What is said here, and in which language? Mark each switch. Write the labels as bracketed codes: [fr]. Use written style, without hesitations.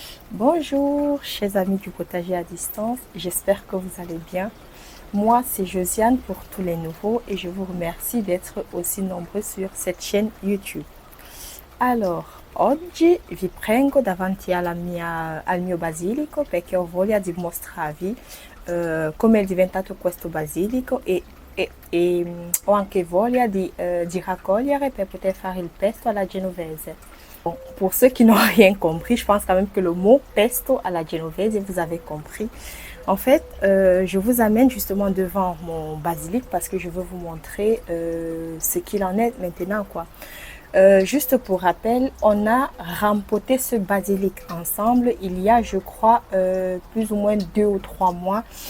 [fr] Bonjour, chers amis du potager à distance, j'espère que vous allez bien. Moi, c'est Josiane pour tous les nouveaux et je vous remercie d'être aussi nombreux sur cette chaîne YouTube. [it] Oggi vi prego davanti al mio basilico perché ho voglia di mostrarvi come è diventato questo basilico e ho anche voglia di raccogliere per poter fare il pesto alla genovese. [fr] Bon, pour ceux qui n'ont rien compris, je pense quand même que le mot pesto à la genovese, vous avez compris. En fait, je vous amène justement devant mon basilic parce que je veux vous montrer ce qu'il en est maintenant, quoi. Juste pour rappel, on a rempoté ce basilic ensemble il y a, je crois, plus ou moins 2 ou 3 mois.